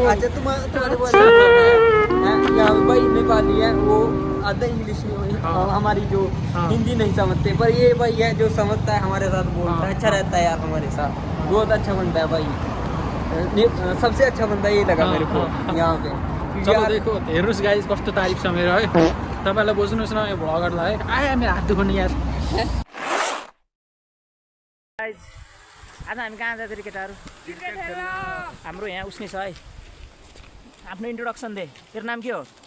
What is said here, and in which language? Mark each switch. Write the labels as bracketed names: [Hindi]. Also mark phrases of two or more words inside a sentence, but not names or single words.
[Hindi] अच्छा तुम्हारे यहाँ भाई नेपाली है, वो आधा इंग्लिश में हमारी जो हिंदी नहीं समझते, पर ये भाई है जो समझता है हमारे साथ बोलता है, अच्छा रहता है यार हमारे साथ, बहुत अच्छा बनता है भाई। सबसे अच्छा बंदा ये लगा मेरे को यहाँ पे। चलो देखो [Nepali] हेर्नुहोस् गाइज कस्तो तारिफ छ मेरो है। तपाईँलाई बुझ्नुहोस् न यो भ्लगरलाई है। आयो मेरो हात दुखाउने यार। आज हामी कहाँ जाँदै केटाहरू? हाम्रो यहाँ उसने छ है। आफ्नो इन्ट्रोडक्सन दे। तेरो नाम के हो?